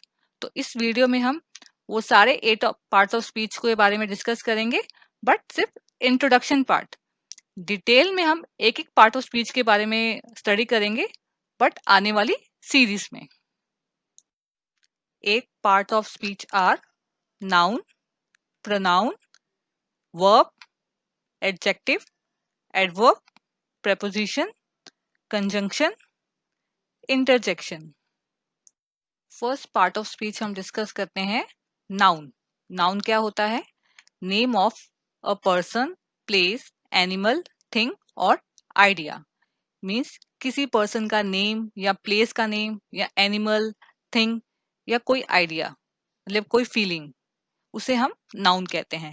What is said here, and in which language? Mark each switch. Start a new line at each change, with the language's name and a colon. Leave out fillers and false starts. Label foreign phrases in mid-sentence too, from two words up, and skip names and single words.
Hindi: तो इस वीडियो में हम वो सारे 8
English: parts of speech
Hindi: के बारे में डिस्कस करेंगे, बट सिर्फ
English: introduction part.
Hindi: डिटेल में हम एक एक
English: part of speech
Hindi: के बारे में स्टडी करेंगे, बट आने वाली सीरीज में।
English: 8 parts of speech are noun, pronoun, verb, adjective, adverb, preposition, conjunction, interjection। first part of speech
Hindi: हम डिस्कस करते हैं नाउन। नाउन क्या होता है?
English: name of a person, place, animal, thing और idea।
Hindi: मीन्स किसी पर्सन का नेम या प्लेस का नेम या
English: animal, thing
Hindi: या कोई आइडिया, मतलब कोई फीलिंग, उसे हम नाउन कहते हैं।